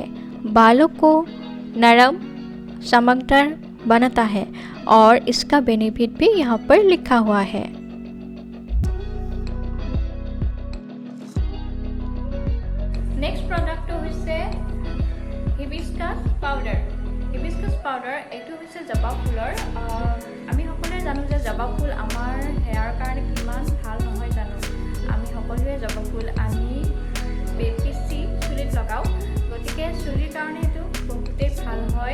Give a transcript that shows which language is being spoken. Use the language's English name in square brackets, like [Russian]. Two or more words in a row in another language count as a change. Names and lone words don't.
[Hindi] बालों को नरम चमकदार बनाता है और इसका बेनिफिट भी यहाँ पर लिखा हुआ है। [English] next product হৈছে hibiscus powder. hibiscus powder [Assamese] এইটো হৈছে জবা ফুলৰ। আমি সকলোৱে জানো যে জবা ফুল আমাৰ হেয়াৰ কাৰণে কিমান ভাল নহয় জানো। আমি সকলোৱে জবা ফুল আনি পিচি চুলিত লগাওঁ, গতিকে চুলিৰ কাৰণে এইটো বহুতেই ভাল হয়।